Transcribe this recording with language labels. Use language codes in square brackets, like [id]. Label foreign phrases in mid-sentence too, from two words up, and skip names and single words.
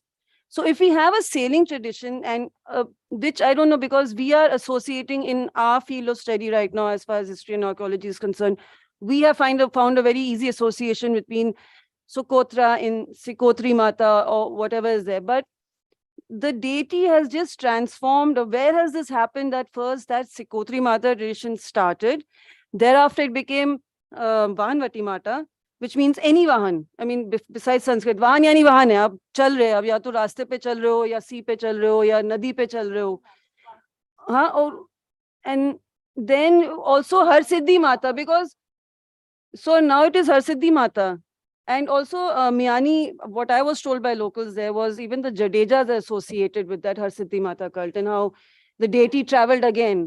[en] So if we have a sailing tradition, and which I don't know, because we are associating in our field of study right now, as far as history and archaeology is concerned, we have found a very easy association between Sokotra in Sikotri Mata or whatever is there. But the deity has just transformed. Where has this happened? That first that Sikotri Mata tradition started. Thereafter it became Vahanvati Mata, which means any Vahan. I mean, besides Sanskrit, [hi] वाहन यानी वाहन है। अब चल रहे, अब या तो रास्ते पे चल रहे हो, या sea पे चल रहे हो, या नदी पे चल रहे हो. [en] And then also Harsiddhi Mata, because so now it is Harsiddhi Mata. And also Miani, what I was told by locals there was even the Jadejas are associated with that Harsiddhi Mata cult, and how the deity traveled again.